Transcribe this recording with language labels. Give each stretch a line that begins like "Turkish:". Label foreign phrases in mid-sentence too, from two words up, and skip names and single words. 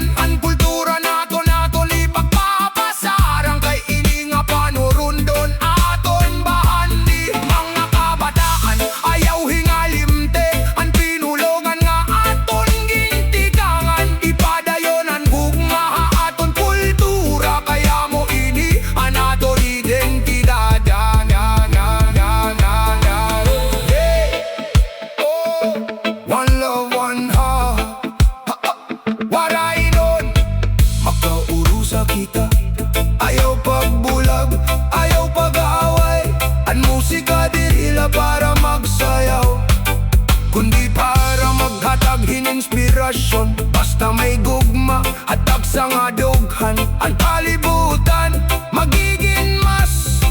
Waray: Ang kultura nato ipagpapasarang, kay ini nga panurundon aton bahandi. Mga kabataan ayaw hingalimte, ang pinulogan nga aton gintigangan. Ipadayon ang gugma aton kultura, kaya mo ini anaton identidad.
English: One love, one heart,
Waray: waray nun makaurusa kita. Ayaw pagbulag, ayaw pag-aaway, ang musika dirila para magsayaw, kundi para maghatag inspirasyon. Basta may gugma, hatag sa nga dughan, ang kalibutan magiging mas